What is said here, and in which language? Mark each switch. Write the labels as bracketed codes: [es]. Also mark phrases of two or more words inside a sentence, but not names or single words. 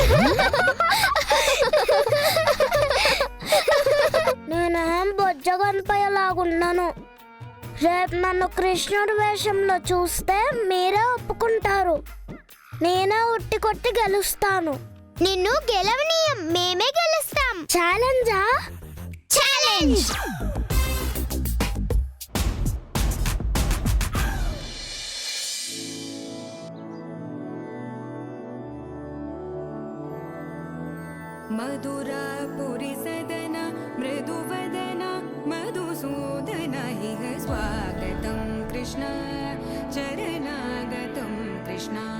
[te] నేనేం బొజ్జ గణపయ్యలాగున్నాను. రేపు నన్ను కృష్ణుడి వేషంలో చూస్తే మీరే ఒప్పుకుంటారు. నేనే ఉట్టి కొట్టి గెలుస్తాను. నిన్ను గెలవనీయం, మేమే గెలుస్తాం. ఛాలెంజా? ఛాలెంజ్. [sa] मधुरापुरी सदन मृदुवदन मधुसूदन इह स्वागतं कृष्ण चरणागतं कृष्ण